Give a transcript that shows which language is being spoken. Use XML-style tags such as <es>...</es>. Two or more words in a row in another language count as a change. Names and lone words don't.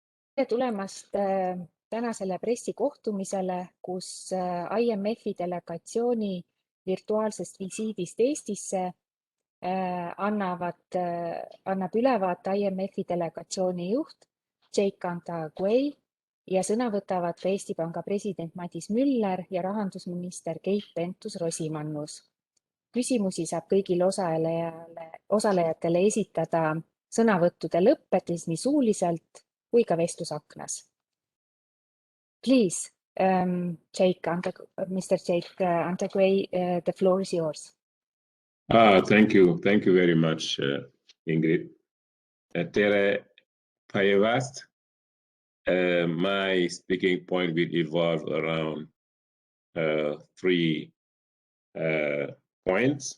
<et>tere tulemast tänasele pressikohtumisele, kus IMF-i delegatsiooni virtuaalsest visiidist Eestisse annab ülevaate IMF-i delegatsiooni juht Jake Antaguei ja sõna võtavad ka Eesti Panga president Madis Müller ja rahandusminister Keit Pentus-Rosimannus. Küsimusi saab kõigile osalejatele esitada sõnavõttude lõppedes nii suuliselt kui ka vestlusaknas.</et> <en>Please, Mr. Jake Antaguei, the floor is yours. Thank you very much, Ingrid.</en> <et>Tere Payevast.</et> <en>My speaking point will evolve around 3 points.</en>